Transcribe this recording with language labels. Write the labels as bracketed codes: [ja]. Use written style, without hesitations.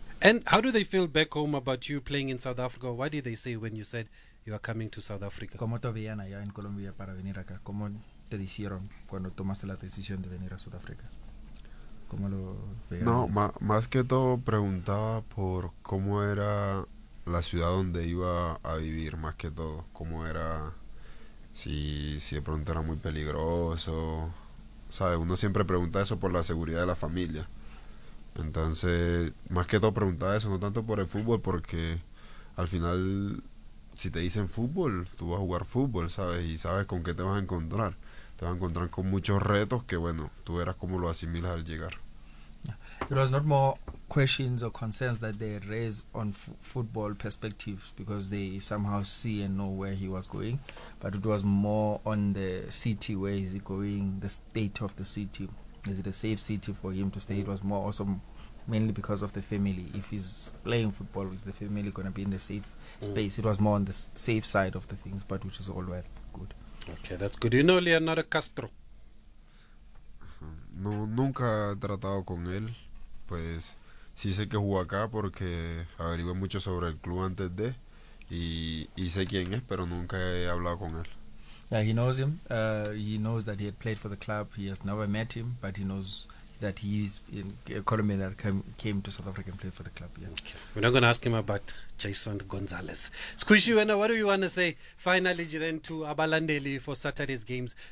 [en] And how do they feel back home about you playing in South Africa? What did they say when you said you are coming to South Africa? [es] ¿Cómo te veían allá en Colombia para venir acá? ¿Cómo te dijeron cuando tomaste la decisión de venir a Sudáfrica? ¿Cómo lo veían No, ellos? más que todo preguntaba por cómo era la ciudad donde iba a vivir, más que todo, cómo era, si de pronto era muy peligroso, ¿sabes? Uno siempre pregunta eso por la seguridad de la familia. Entonces, más que todo preguntaba eso, no tanto por el fútbol, porque al final, si te dicen fútbol, tú vas a jugar fútbol, ¿sabes? Y sabes con qué te vas a encontrar. Te vas a encontrar con muchos retos que, bueno, tú verás cómo lo asimilas al llegar. [en] It was not more questions or concerns that they raised on football perspective because they somehow see and know where he was going, but it was more on the city, where is he going, the state of the city, is it a safe city for him to stay. It was more also mainly because of the family. If he's playing football, is the family going to be in the safe space? It was more on the safe side of the things, but which is all well, good. Okay, that's good. You know Leonardo Castro? [es] No, nunca he tratado con él. Pues sí sé que jugó acá porque averigué mucho sobre el club antes de y sé quién es, pero nunca he hablado con él. [en] Yeah, he knows him. He knows that he had played for the club. He has never met him, but he knows that he's a Colombian that came to South Africa and played for the club. Yeah. Okay. We're not going to ask him about Jason Gonzalez. Squishy, Wena, what do you want to say finally then to Abalandeli for Saturday's games?